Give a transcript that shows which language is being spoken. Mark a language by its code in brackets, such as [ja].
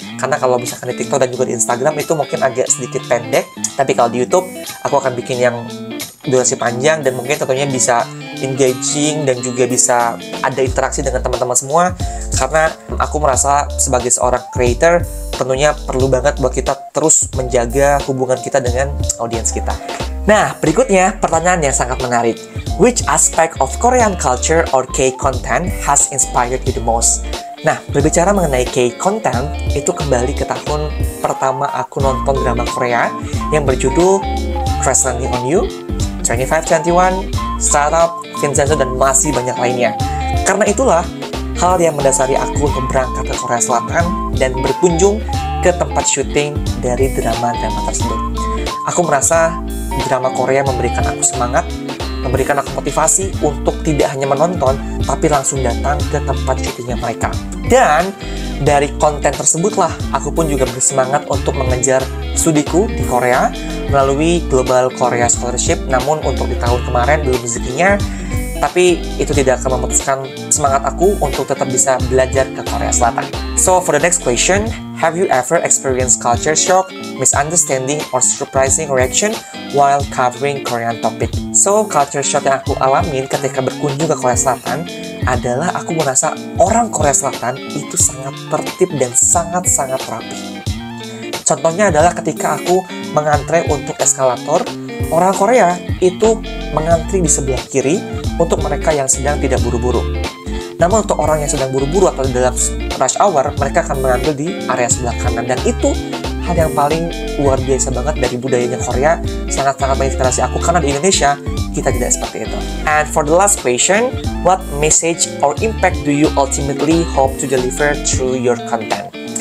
[id] Karena kalau misalkan di TikTok dan juga di Instagram itu mungkin agak sedikit pendek, tapi kalau di YouTube aku akan bikin yang durasi panjang dan mungkin tentunya bisa engaging dan juga bisa ada interaksi dengan teman-teman semua. Karena aku merasa sebagai seorang creator tentunya perlu banget buat kita terus menjaga hubungan kita dengan audiens kita. Nah, berikutnya pertanyaan yang sangat menarik. [en] Which aspect of Korean culture or K-content has inspired you the most? [id] Nah, berbicara mengenai K-content, itu kembali ke tahun pertama aku nonton drama Korea yang berjudul Crash Landing on You, 2521, Startup, Vincenzo, dan masih banyak lainnya. Karena itulah hal yang mendasari aku untuk berangkat ke Korea Selatan dan berkunjung ke tempat syuting dari drama-drama tersebut. Aku merasa drama Korea memberikan aku semangat, memberikan aku motivasi untuk tidak hanya menonton, tapi langsung datang ke tempat syutingnya mereka. Dan dari konten tersebutlah, aku pun juga bersemangat untuk mengejar studiku di Korea melalui Global Korea Scholarship. Namun untuk di tahun kemarin belum rezekinya, tapi itu tidak akan memutuskan semangat aku untuk tetap bisa belajar ke Korea Selatan. [en] So for the next question, have you ever experienced culture shock, misunderstanding, or surprising reaction while covering Korean topic? [id] So culture shock yang aku alamin ketika berkunjung ke Korea Selatan adalah aku merasa orang Korea Selatan itu sangat tertib dan sangat-sangat rapi. Contohnya adalah ketika aku mengantre untuk eskalator, orang Korea itu mengantri di sebelah kiri untuk mereka yang sedang tidak buru-buru. Namun untuk orang yang sedang buru-buru atau dalam rush hour, mereka akan mengambil di area sebelah kanan. Dan itu hal yang paling luar biasa banget dari budayanya Korea, sangat-sangat menginspirasi aku karena di Indonesia kita tidak seperti itu. [en] And for the last question, what message or impact do you ultimately hope to deliver through your content?